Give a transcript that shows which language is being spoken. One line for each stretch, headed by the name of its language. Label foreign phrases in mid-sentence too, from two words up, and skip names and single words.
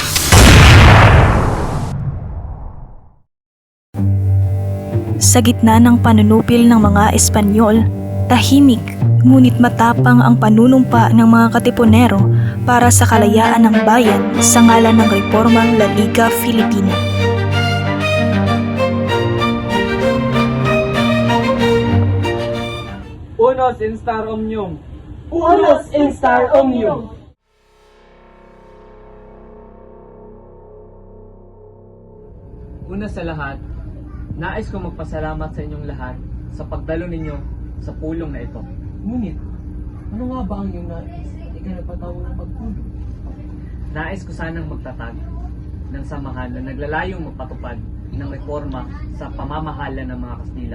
Filipino: Sa gitna ng panunupil ng mga Espanyol, tahimik ngunit matapang ang panunumpa ng mga katipunero para sa kalayaan ng bayan sa ngalan ng Reformang La Liga Filipina.
Latin: Unos instar omnium. Unos instar omnium!
Filipino: Una sa lahat, nais kong magpasalamat sa inyong lahat sa pagdalo ninyo sa pulong na ito. Ngunit, ano nga ba ang iyong nais? Ikaw nagpatawag ng pagpulong. Nais ko sanang magtatag ng samahan na naglalayong magpatupad ng reforma sa pamamahala ng mga Kastila.